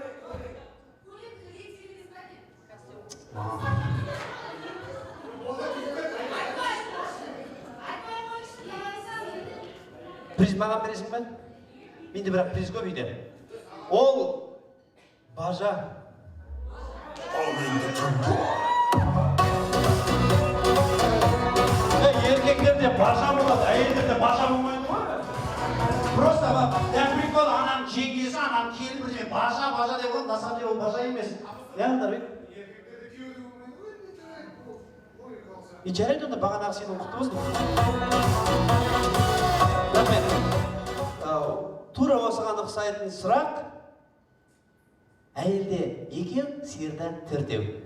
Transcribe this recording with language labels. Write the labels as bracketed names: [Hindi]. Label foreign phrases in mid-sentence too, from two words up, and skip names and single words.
[Kazakh] Приз маған бересің бе? Менде бірақ приз көп үйде. Ол бажа. Еркектерде бажа болады, әйелдерде бажа болмайды ма? [Russian] Просто для прикола [Kazakh] ананың жеңгесі, ананың келбіріне бажа деп болады, [Russian] на самом деле [Kazakh] ол бажа емес. Яғындар, жарайды онда бағанағы сенің құтты болсын. Рахмет. Тура осыған ұқсайтын сұрақ. Әйелде 2, сиырда 4.